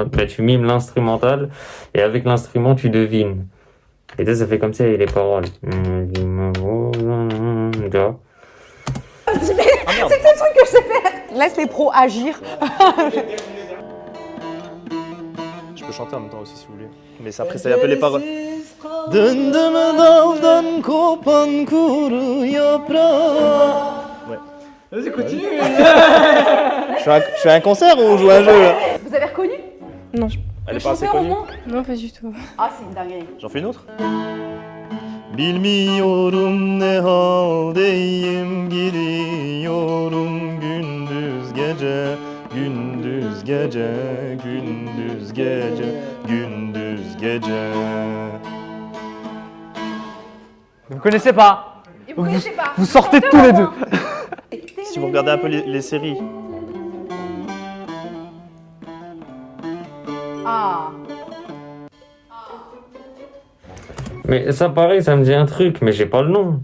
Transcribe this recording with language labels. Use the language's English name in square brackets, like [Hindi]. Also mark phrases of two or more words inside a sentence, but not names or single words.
[French] Ben, tu mimes l'instrumental, et avec l'instrument, tu devines. Et ça fait comme ça, et les paroles. Tu vois? c'est le seul truc que je sais faire. Laisse les pros agir. Je peux chanter en même temps aussi si vous voulez. Mais ça, après, c'est un peu les paroles. [Turkish] Döndüm daldan kopan kuru yaprağı. [French] Ouais. Vas-y, continue. Je fais un concert ou on joue à un jeu là? Vous avez reconnu? Non. Elle Le est pas assez chanteur au connue. moins? Non, pas du tout. Ah, c'est une dinguerie. J'en fais une autre? [Turkish] Bilmiyorum ne haldeyim, gidiyorum gündüz gece, gündüz gece, gündüz gece, gündüz gece. [French] Vous connaissez pas. Et vous connaissez pas? Vous sortez Chanteur tous les au deux. moins. Si vous regardez un peu les séries, Ah. Mais ça, pareil, ça me dit un truc, mais j'ai pas le nom.